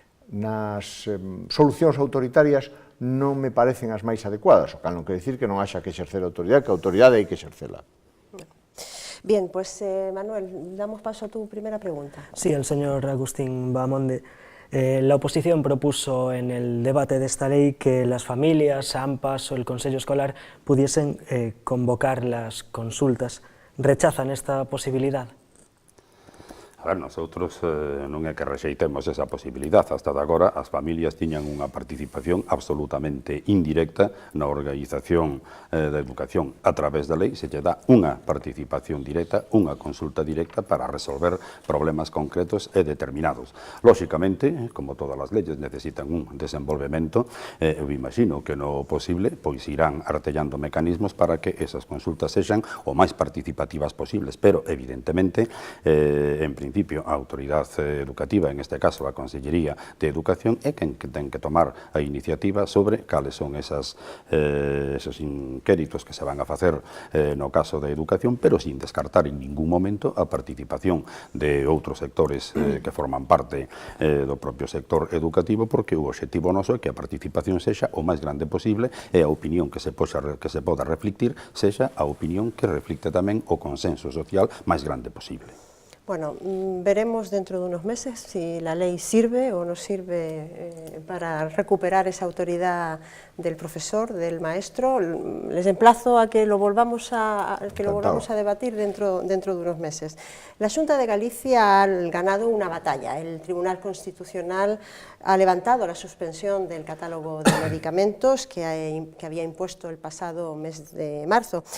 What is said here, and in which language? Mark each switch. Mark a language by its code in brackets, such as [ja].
[gl] nas solucións autoritarias non me parecen as máis adecuadas, o cal non quer dicir que non haxa que exercer a autoridade, que a autoridade hai que exercela. [es] Bien, pues Manuel, damos paso a tu primera pregunta. Sí, el señor Agustín Bahamonde. La oposición propuso en el debate de esta ley que las familias, AMPAs o el Consejo Escolar pudiesen convocar las consultas. ¿Rechazan esta posibilidad? [gl] A ver, nosotros non é que rexeitemos esa posibilidad. Hasta de agora as familias tiñan unha participación absolutamente indirecta na organización da educación. A través da lei se lle dá unha participación directa, unha consulta directa para resolver problemas concretos e determinados. Lóxicamente, como todas as leyes necesitan un desenvolvemento, eu imagino que no posible pois irán artellando mecanismos para que esas consultas sexan o máis participativas posibles, pero evidentemente, en principio, a autoridade educativa, en este caso a Consellería de Educación, é quen ten que tomar a iniciativa sobre cales son esos inquéritos que se van a facer no caso da educación, pero sin descartar en ningún momento a participación de outros sectores que forman parte do propio sector educativo, porque o obxectivo noso é que a participación sexa o máis grande posible e a opinión que se poda reflectir sexa a opinión que reflicte tamén o consenso social máis grande posible. [es] Bueno, veremos dentro de unos meses si la ley sirve o no sirve para recuperar esa autoridad del profesor, del maestro. Les emplazo a que lo volvamos a debatir dentro de unos meses. La Xunta de Galicia ha ganado una batalla. El Tribunal Constitucional ha levantado la suspensión del catálogo de medicamentos que había impuesto el pasado mes de marzo.